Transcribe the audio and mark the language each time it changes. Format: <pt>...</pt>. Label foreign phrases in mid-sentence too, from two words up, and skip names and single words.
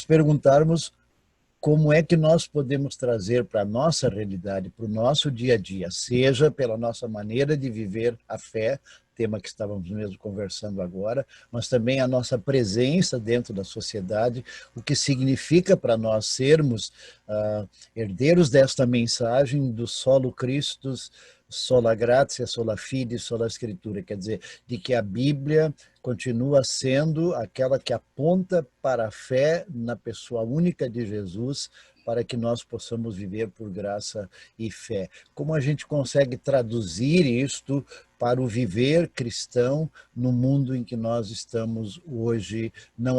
<pt>perguntarmos como é que nós podemos trazer para a nossa realidade, para o nosso dia a dia, seja pela nossa maneira de viver a fé, tema que estávamos mesmo conversando agora, mas também a nossa presença dentro da sociedade, o que significa para nós sermos herdeiros desta mensagem do</pt> <la>solo Christus, sola gratia, sola fide, sola escritura,</la> <pt>quer dizer, de que a Bíblia continua sendo aquela que aponta para a fé na pessoa única de Jesus, para que nós possamos viver por graça e fé. Como a gente consegue traduzir isto para o viver cristão no mundo em que nós estamos hoje, não</pt>